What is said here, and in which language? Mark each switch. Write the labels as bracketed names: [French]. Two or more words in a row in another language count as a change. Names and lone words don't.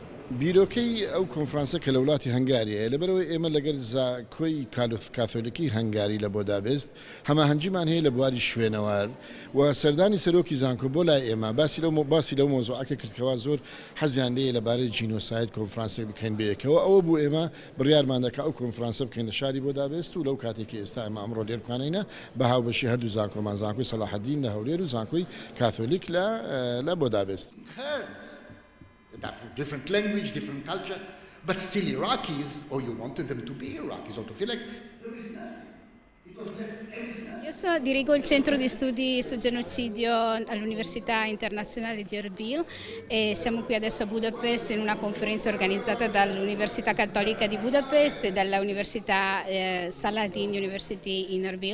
[Central Kurdish] بیرۆکەی ئەو کۆنفرانسە کە لە وڵاتی هەنگاریە لەبەرەوەی ئێمە لەگەر زاکۆی کاتۆلیکی هەنگاری لە بۆدابست هەماهەنگیمان هەیە لە بواری شوێنەوار و سەردانی سەرۆکی زانکۆ بۆ لای ئێمە باسی لەو مۆزوعەکە کردکەوە زۆر حەزیان لێیە لەبارەی جینۆساید کۆنفرانسێک بکەین بەیەکەوە ئەوە بوو ئێمە بڕیارمان دەکا ئەو کۆنفرانسە بکەین لە شاری بۆدابست و لەو کاتێکی ئێستا ئێمە ئەمڕۆ لێ بکانینە بە هاوبەشی هەردوو زانکۆمان زانکۆی سەلاحەدین لە هەولێر و زانکۆی کاتۆلیک لە بۆدابست. [English] Different language, different culture, but still Iraqis, or you wanted them to be Iraqis, or to feel like there is nothing. [Italian] Io dirigo il centro di studi sul genocidio all'Università Internazionale di Erbil e siamo qui adesso a Budapest in una conferenza organizzata dall'Università Cattolica di Budapest e dall'Università Saladin University in Erbil.